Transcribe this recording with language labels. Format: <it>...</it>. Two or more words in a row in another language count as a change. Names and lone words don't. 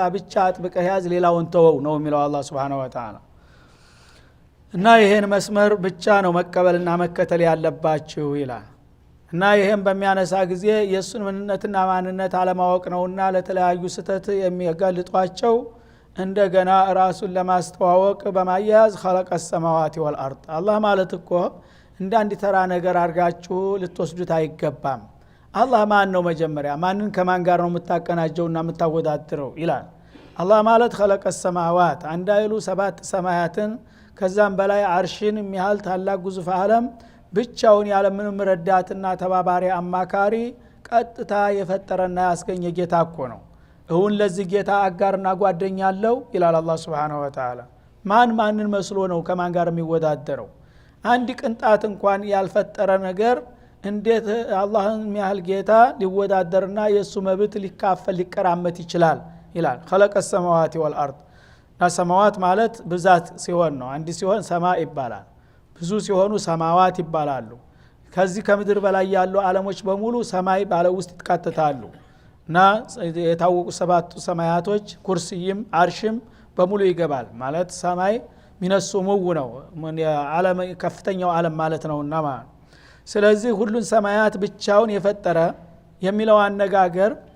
<am>ብቻ አጥብቀህ ያዝ፣ ሌላውን ተወው ነው የሚለው አላህ</am> <ar>سبحانه وتعالى።</ar> <am>እና ይሄን መስመር ብቻ ነው መቀበልና መከተል ያለባችሁ ይላል። እና ይሄን በሚያነሳ ጊዜ የሱን ምንነትና ማንነት አለማወቅ ነውና ለተለያዩ ስተት የሚያጋልጧቸው እንደገና ራሱን ለማስተዋወቅ በማያያዝ</am> <ar>خلق السماوات والارض</ar> <am>አላህ ማለት እኮ እንደ አንድ ተራ ነገር አድርጋችሁ ልትወስዱት አይገባም። አላህ ማን ነው? መጀመሪያ ማንን ከማን ጋር ነው የምታቀናጀውና የምታወዳድረው ይላል። አላህ ማለት</am> <ar>خلق السماوات</ar> <am>አንዳይሉ 7 ሰማያትን ከዛም በላይ አርሽን የሚያህል ታላቅ ግዙፍ ዓለም ብቻውን ያለ ምንም ረዳትና ተባባሪ አማካሪ ቀጥታ የፈጠረና ያስገኘ ጌታ እኮ ነው። እውን ለዚህ ጌታ አጋርና ጓደኛ አለው ይላል አላህ</am> <ar>سبحانه وتعالى።</ar> <am>ማንን መስሎ ነው ከማን ጋር የሚወዳደረው? አንድ ቅንጣት እንኳን ያልፈጠረ ነገር እንዴት አላህን የሚያህል ጌታ ሊወዳደርና የሱ መብት ሊካፈል ሊቀራመት ይችላል ይላል።</am> <ar>خلق السماوات والارض</ar> <am>ሰማዋት ማለት ብዛት ሲሆን ነው። አንድ ሲሆን ሰማ ይባላል፣ ብዙ ሲሆኑ ሰማዋት ይባላሉ። ከዚህ ከምድር በላይ ያሉ ዓለሞች በሙሉ ሰማይ ባለ ውስጥ ይካተታሉ። እና የታወቁ 7 ሰማያቶች ኩርሲይም አርሽም በሙሉ ይገባል ማለት ሰማይ ሚነሱሙው ነው ዓለም ከፍተኛው ዓለም ማለት ነውና ማለት። ስለዚህ ሁሉን ሰማያት ብቻውን የፈጠረ የሚለው አነጋገር</am>